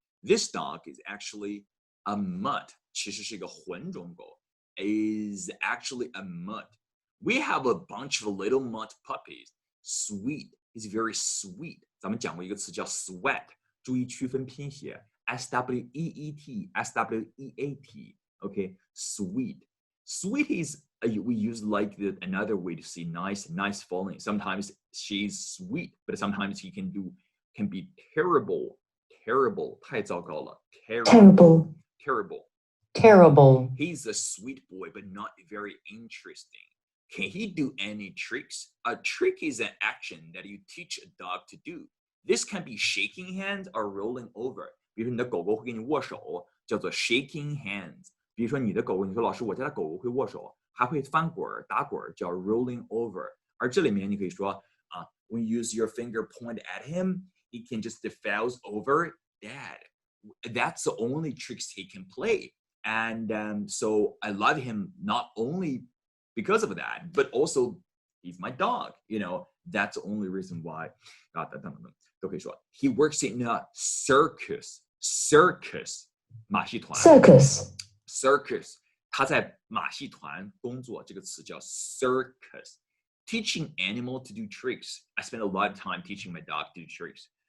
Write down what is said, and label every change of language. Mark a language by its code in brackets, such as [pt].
[en] This dog is actually a mutt， [zh] 其实是一个混种狗。 [en] Is actually a mutt. We have a bunch of little mutt puppies. Sweet is very sweet. [zh] 咱们讲过一个词叫 sweat， 注意区分拼写 SWEET, SWEAT. [en] Okay, sweet. Sweet is we use like another way to say nice falling. Sometimes she's sweet, but sometimes he can be terrible. [zh] 太糟糕了。 [en] Terrible. He's a sweet boy, but not very interesting. Can he do any tricks? A trick is an action that you teach a dog to do. This can be shaking hands or rolling over. [zh] 比如说你的狗狗会跟你握手，叫做 shaking hands。比如说你的狗狗，你说老师，我家的狗狗会握手，还会翻滚打滚，叫 rolling over。而这里面你可以说 [en] when you use your finger point at him, he can just falls over dad. That's the only tricks he can play. And so I love him not only because of that, but also he's my dog. You know, that's the only reason why. [zh] 都可以说 [en] He works in a circus. [zh] Circus 马戏团。 Circus 他在马戏团工作，这个词叫 circus. [en] Teaching animal to do tricks. I spend a lot of time teaching my dog to do tricks.